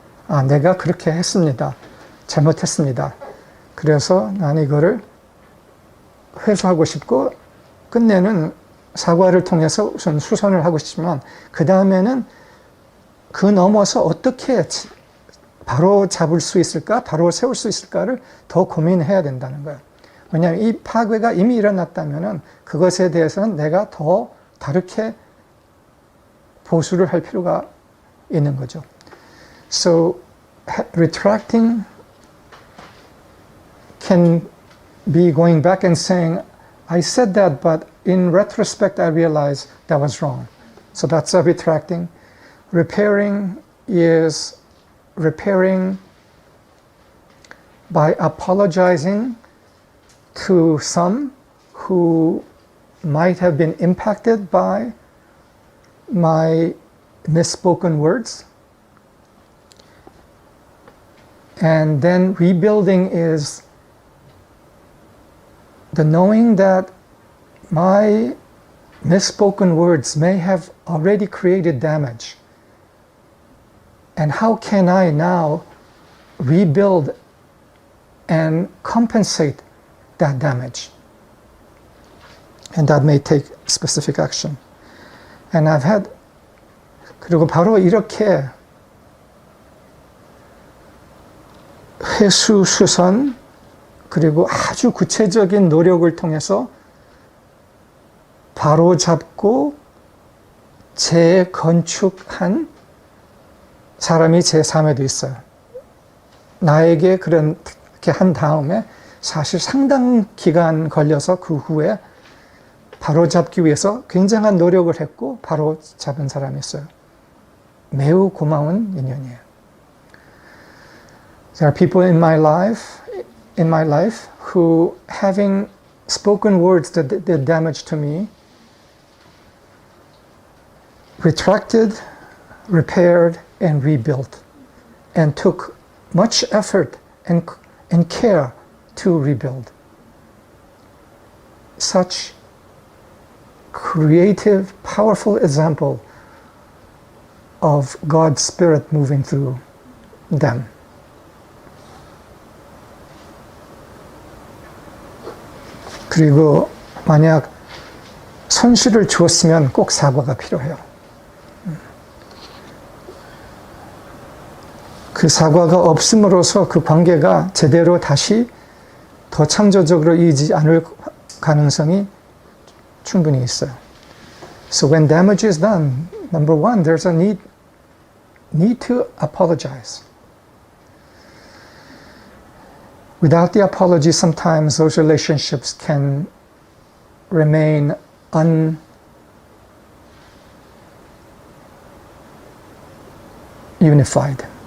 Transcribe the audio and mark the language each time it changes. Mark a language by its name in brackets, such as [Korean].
[Korean] 아, 내가 그렇게 했습니다. 잘못했습니다. 그래서 나는 이거를 회수하고 싶고, 끝내는 사과를 통해서 우선 수선을 하고 싶지만, 그 다음에는 그 넘어서 어떻게 바로 잡을 수 있을까, 바로 세울 수 있을까를 더 고민해야 된다는 거예요. 왜냐하면 이 파괴가 이미 일어났다면 그것에 대해서는 내가 더 다르게 보수를 할 필요가 있는 거죠. [English] So, retracting can be going back and saying, I said that, but in retrospect I realized that was wrong. So that's a retracting. Repairing is repairing by apologizing to some who might have been impacted by my misspoken words. And then rebuilding is the knowing that my misspoken words may have already created damage. And how can I now rebuild and compensate that damage? And that may take specific action. And I've had, [Korean] 그리고 바로 이렇게 회수, 수선, 그리고 아주 구체적인 노력을 통해서 바로 잡고 재건축한 사람이 제 삶에도 있어요. 나에게 그렇게 한 다음에 사실 상당 기간 걸려서 그 후에 바로 잡기 위해서 굉장한 노력을 했고 바로 잡은 사람이 있어요. 매우 고마운 인연이에요. [English] There are people in my life in my life who, having spoken words that did damage to me, retracted, repaired, and rebuilt, and took much effort and care to rebuild. Such creative, powerful example of God's Spirit moving through them. [Korean] 그리고 만약 손실을 주었으면 꼭 사과가 필요해요. 그 사과가 없음으로써 그 관계가 제대로 다시 더 창조적으로 이어지지 않을 가능성이 충분히 있어요. [English] So when damage is done, number one, there's a need to apologize. Without the apology, sometimes those relationships can remain ununified.